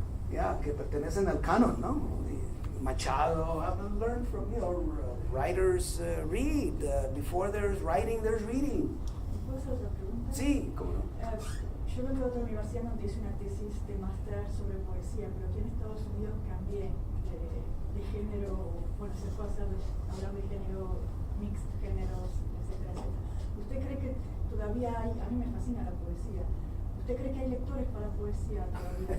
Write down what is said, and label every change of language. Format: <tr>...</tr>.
<es>yeah, que pertenecen al canon, ¿no?</es> <en>Machado, I've learned from, writers read. Before there's writing, there's reading.</en> <es>¿Puedo hacer otra pregunta? Sí, cómo no. Yo vengo de otra universidad donde hice una tesis de máster sobre poesía, pero aquí en Estados Unidos cambié de género, bueno, se puede hablar de género, mixed géneros, etcétera, etcétera. ¿Usted cree que todavía hay, a mí me fascina la poesía, ¿usted cree que hay lectores para poesía todavía?</es>